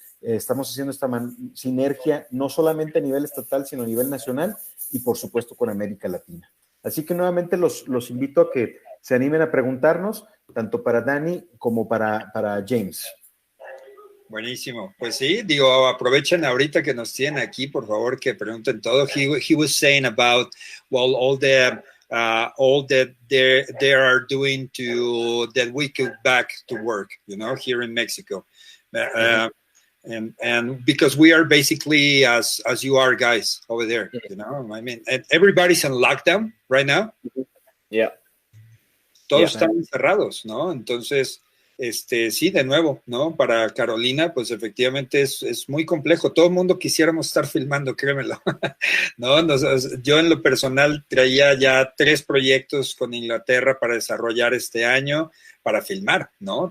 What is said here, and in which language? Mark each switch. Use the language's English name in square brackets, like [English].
[Spanish] Estamos haciendo esta sinergia no solamente a nivel estatal, sino a nivel nacional y por supuesto con América Latina. Así que nuevamente los invito a que se animen a preguntarnos, tanto para Dani como para James. Buenísimo. Pues sí, digo, aprovechen ahorita que nos tienen aquí, por favor, que pregunten todo. [English] He was saying about, well, all that they are doing to that we get back to work, you know, here in Mexico. And because we are basically as you are guys over there, you know, I mean, everybody's in lockdown right now. Yeah. [Spanish] Todos están encerrados, ¿no? Entonces, sí, de nuevo, ¿no? Para Carolina, pues efectivamente es muy complejo. Todo el mundo quisiéramos estar filmando, créemelo. ¿No? Yo en lo personal traía ya 3 proyectos con Inglaterra para desarrollar este año, para filmar, ¿no?